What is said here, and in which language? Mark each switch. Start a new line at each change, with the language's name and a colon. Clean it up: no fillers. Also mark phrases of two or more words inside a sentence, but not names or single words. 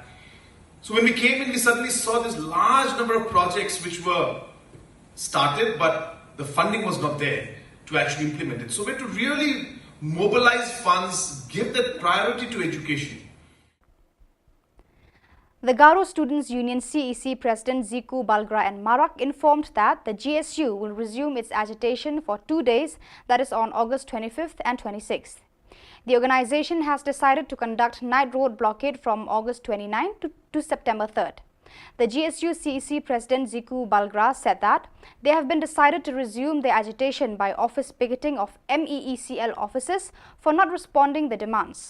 English: So when we came in, we suddenly saw this large number of projects which were started, but the funding was not there to actually implement it. So we had to really mobilize funds, give that priority to education. The Garo Students' Union CEC President Ziku Balgra and Marak informed that the GSU will resume its agitation for 2 days, that is on August 25th and 26th. The organization has decided to conduct night road blockade from August 29 to September 3rd. The GSU CEC President Ziku Balgra said that they have been decided to resume their agitation by office picketing of MEECL offices for not responding the demands.